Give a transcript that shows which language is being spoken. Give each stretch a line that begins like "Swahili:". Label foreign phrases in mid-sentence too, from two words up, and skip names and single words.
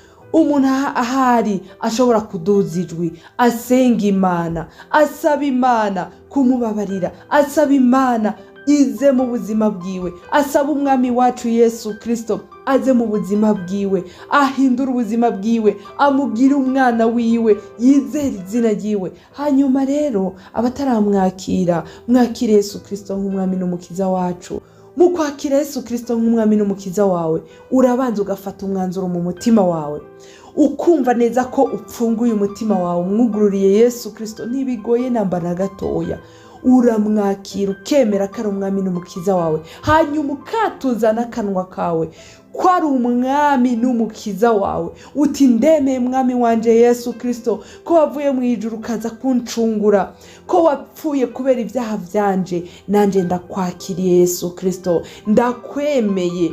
Rundi: umuntu ahari ashobora kuduza ijwi asenga Imana, asaba Imana kumubabarira, asaba Imana ize mu buzima bwiwe, asaba umwami wacu Yesu Kristo aze mu buzima bwiwe, ahindura ubuzima bwiwe, amubwire umwana wiwe, yizera izina ryiwe. Hanyuma rero abataramwakira, mwakire Yesu Kristo nk'umwami n'umukiza wacu. Mu kwakira Yesu Kristo nk'umwami n'umukiza wawe, urabanza ugafata umwanzuro mu mutima wawe, ukumva neza ko upfunguye umutima wawe, umwugururiye Yesu Kristo. Ntibigoye namba na gatoya, uramwakira ukemera ko ari umwami n'umukiza wawe, hanyuma ukatuza n'akanwa kawe ko ari umwami n'umukiza wawe, uti ndemeye mwami wanje Yesu Kristo ko wavuye mu ijuru ukaza kuncungura, ko wapfuye kubera ibyaha byanje, nanje ndakwakiriye Yesu Kristo, ndakwemeye.